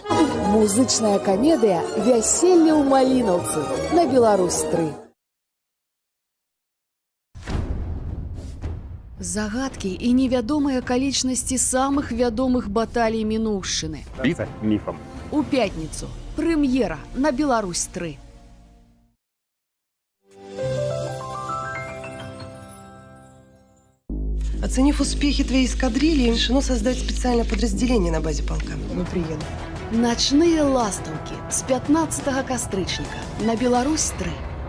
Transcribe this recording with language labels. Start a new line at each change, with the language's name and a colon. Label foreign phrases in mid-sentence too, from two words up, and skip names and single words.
Belarusian: Музычная камедыя «Вяселле ў Малінаўцы» на Беларусь-3. Загадкі і невядомыя акалічнасці самых вядомых баталій мінуўшчыны.
Russian: Мифом.
Belarusian: У пятніцу. Прэм'ера на Беларусь-3.
Russian: Оценив успехи твоей эскадрильи, решено создать специальное подразделение на базе полка. Мы приедем.
Belarusian: Начныя ластаўкі з 15 кастрычніка на Беларусь-3.